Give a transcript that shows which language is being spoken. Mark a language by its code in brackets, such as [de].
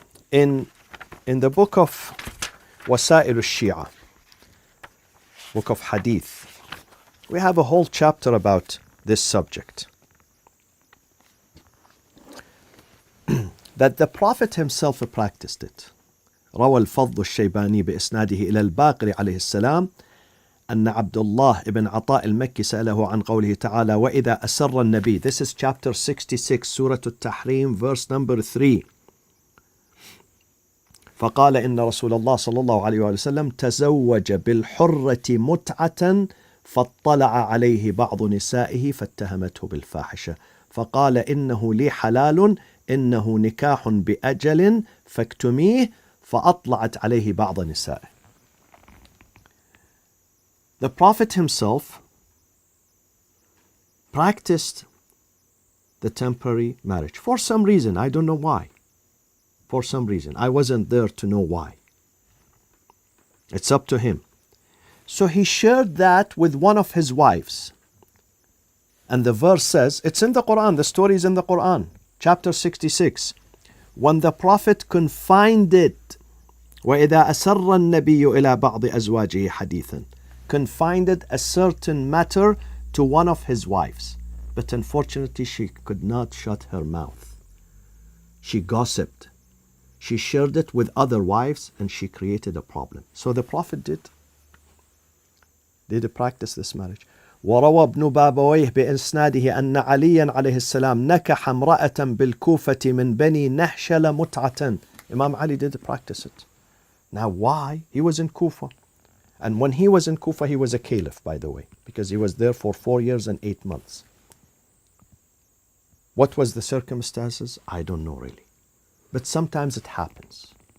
[en] In the book of Wasa'il al-Shia, book of Hadith, we have a whole chapter about this subject. That the Prophet himself practiced it. [ar] روى الفضل الشيباني بإسناده إلى الباقر عليه السلام أن عبد الله بن عطاء المكي سأله عن قوله تعالى وإذا أسر النبي. [en] This is chapter 66, Surah Al-Tahrim, verse number 3. [ar] فقال إن رسول الله صلى الله عليه وسلم تزوج بالحرة متعة فاطلع عليه بعض نسائه فاتهمته بالفاحشة فقال إنه لي حلال إنه نكاح بأجل فاكتميه فأطلعت عليه بعض نسائه. [en] The Prophet himself practiced the temporary marriage for some reason. I don't know why. For some reason. I wasn't there to know why. It's up to him. So he shared that with one of his wives. And the verse says, it's in the Quran, the story is in the Quran, chapter 66. When the Prophet confined it, [ar] وَإِذَا أَسَرَّ النَّبِيُّ إِلَى بَعْضِ أَزْوَاجِهِ حَدِيثًا, [en] confined a certain matter to one of his wives. But unfortunately, she could not shut her mouth. She gossiped. She shared it with other wives and she created a problem. So the Prophet did practice this marriage. [ar] وروى ابن بابويه بإسناده أن عليا عليه السلام نكح امرأة بالكوفة من بني نهشل متعة. [en] Imam Ali did practice it. Now why? He was in Kufa. And when he was in Kufa, he was a caliph, by the way, because he was there for 4 years and 8 months. What was the circumstances? I don't know really. But sometimes it happens.